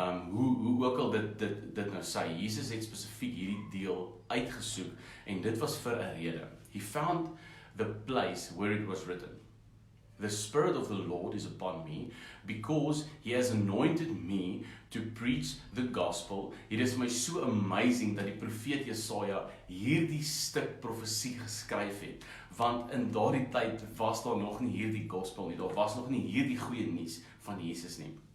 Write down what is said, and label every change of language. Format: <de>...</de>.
<af>Hoe ook al dit nou sê, Jesus het spesifiek hierdie deel uitgesoek en dit was vir 'n rede.</af> <en>He found the place where it was written. The Spirit of the Lord is upon me, because he has anointed me to preach the gospel.</en> <af>Dit is my so amazing dat die profeet Jesaja hierdie stuk profesie geskryf het, want in daardie tyd was daar nog nie hierdie gospel nie, daar was nog nie hierdie goeie nuus van Jesus nie.</af>